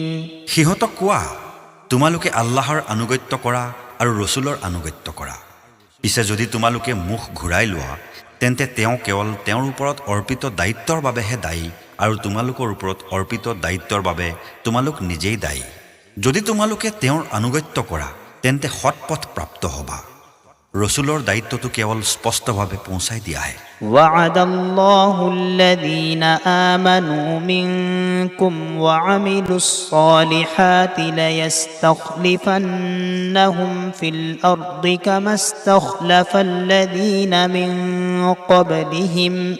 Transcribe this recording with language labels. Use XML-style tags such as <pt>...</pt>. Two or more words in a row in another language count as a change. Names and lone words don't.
<as>সিহঁতক কোৱা তোমালোকে আল্লাহৰ আনুগত্য কৰা আৰু ৰসুলৰ আনুগত্য কৰা। পিছে যদি তোমালোকে মুখ ঘূৰাই লোৱা তেন্তে তেওঁ কেৱল তেওঁৰ ওপৰত অৰ্পিত দায়িত্বৰ বাবেহে দায়ী আৰু তোমালোকৰ ওপৰত অৰ্পিত দায়িত্বৰ বাবে তোমালোক নিজেই দায়ী। যদি তোমালোকে তেওঁৰ আনুগত্য কৰা তেন্তে সৎপথ প্ৰাপ্ত হ'বা। ৰসুলৰ দায়িত্বটো কেৱল স্পষ্টভাৱে পৌঁছাই দিয়াহে।</as> <ar>وعد الله الذين آمنوا منكم وعملوا الصالحات ليستخلفنهم في الأرض كما استخلف الذين من قبلهم</ar>